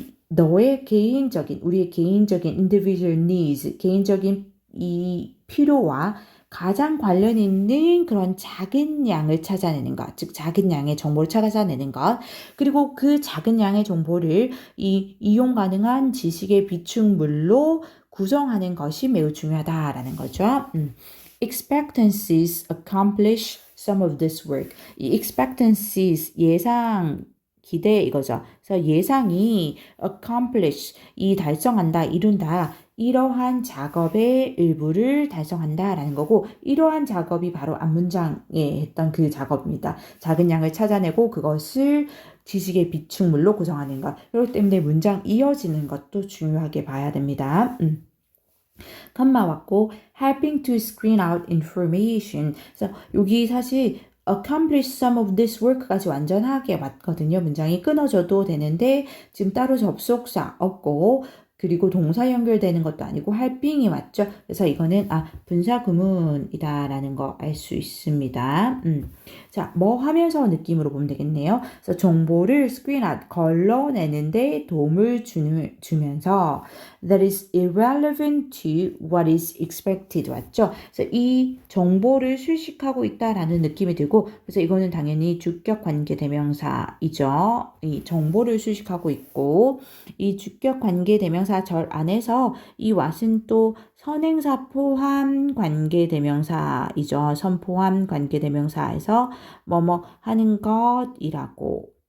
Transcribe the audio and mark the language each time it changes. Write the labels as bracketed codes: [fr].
[ko] 우리의 개인적인 [en] individual needs, [ko] 개인적인 이 필요와 가장 관련 있는 그런 작은 양을 찾아내는 것, 즉 작은 양의 정보를 찾아내는 것, 그리고 그 작은 양의 정보를 이용 가능한 지식의 비축물로 구성하는 것이 매우 중요하다라는 거죠. [en] Expectancies accomplish some of this work. [ko] 이 expectancies 예상 기대 이거죠. 그래서 예상이 accomplish 이 달성한다, 이룬다. 이러한 작업의 일부를 달성한다라는 거고 이러한 작업이 바로 앞문장에 했던 그 작업입니다. 작은 양을 찾아내고 그것을 지식의 비축물로 구성하는 것. 그렇기 때문에 문장 이어지는 것도 중요하게 봐야 됩니다. 컴마 왔고 [en] helping to screen out information. [ko] 그래서 여기 사실 [en] accomplish some of this work [ko] 까지 완전하게 맞거든요. 문장이 끊어져도 되는데 지금 따로 접속사 없고 그리고 동사 연결되는 것도 아니고 helping이 맞죠. 그래서 이거는 분사 구문이다라는 거 알 수 있습니다. 자, 뭐 하면서 느낌으로 보면 되겠네요. 그래서 정보를 screen out 걸러내는데 도움을 주면서 [en] that is irrelevant to what is expected [ko] 맞죠. 그래서 이 정보를 수식하고 있다라는 느낌이 들고 그래서 이거는 당연히 주격 관계 대명사이죠. 이 정보를 수식하고 있고 이 주격 관계 대명사 절 안에서 이 what은 또 선행사 포함 관계 대명사이죠. 선 포함 관계 대명사에서 뭐뭐 하는 것이라고